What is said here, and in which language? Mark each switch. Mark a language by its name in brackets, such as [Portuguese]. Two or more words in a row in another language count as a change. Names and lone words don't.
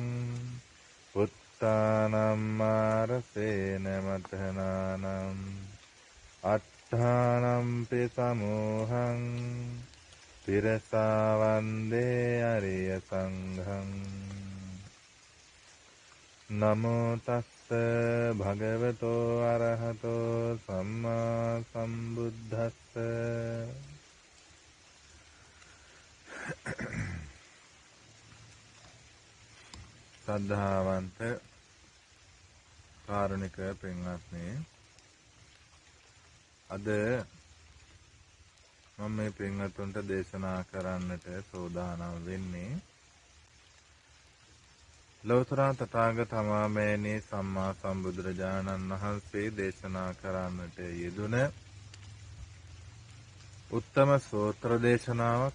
[Pali] පුත්තානම් මාරසේන මතනානම් අට්ඨානම්පි සමූහං පිරසා වන්දේ අරිය සංඝං නමෝ තස්ස භගවතෝ අරහතෝ සම්මා සම්බුද්දස්ස සද්ධාවන්ත [Sinhala] කාරුණික පින්වත්නි, අද මම මේ පින්වත්තුන්ට දේශනා කරන්නට සූදානම් වෙන්නේ ලෞතර තථාගත අමාමෑණී සම්මා සම්බුදුරජාණන් වහන්සේ දේශනා කරන්නට යෙදුන උත්තම සූත්‍ර දේශනාවක්.